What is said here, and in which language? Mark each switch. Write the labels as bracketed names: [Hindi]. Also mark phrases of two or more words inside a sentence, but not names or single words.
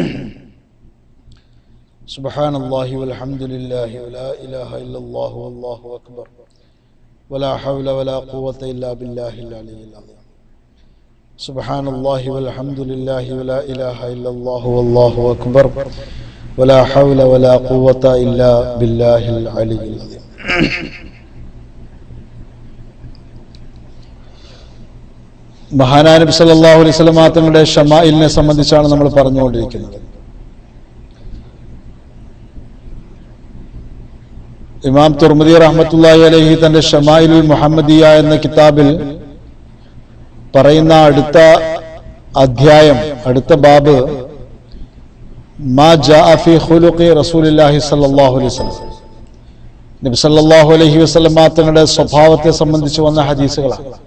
[Arabic] سبحان الله والحمد لله ولا إله إلا الله والله أكبر ولا حول ولا قوة إلا بالله العلي العظيم سبحان الله والحمد لله ولا إله إلا الله والله أكبر ولا حول ولا قوة إلا بالله العلي العظيم [Malayalam] മഹാനായ നബി സല്ലല്ലാഹു അലൈഹി വസല്ലം തങ്ങളുടെ ശമായിലിനെ സംബന്ധിച്ചാണ് നമ്മൾ പറഞ്ഞുകൊണ്ടിരിക്കുന്നത്. ഇമാം തുർമുദി [Arabic] رحمة الله عليه [Malayalam] തന്റെ ശമായിലുൽ മുഹമ്മദിയ എന്ന കിതാബിൽ പറയുന്ന അടുത്ത അധ്യായം, അടുത്ത ബാബ് [Arabic] ما جاء في خلق رسول الله صلى الله عليه وسلم, [Malayalam] നബി [Arabic] صلى الله عليه وسلم [Malayalam] തങ്ങളുടെ സ്വഭാവത്തെ സംബന്ധിച്ച് വന്ന ഹദീസുകളാണ്.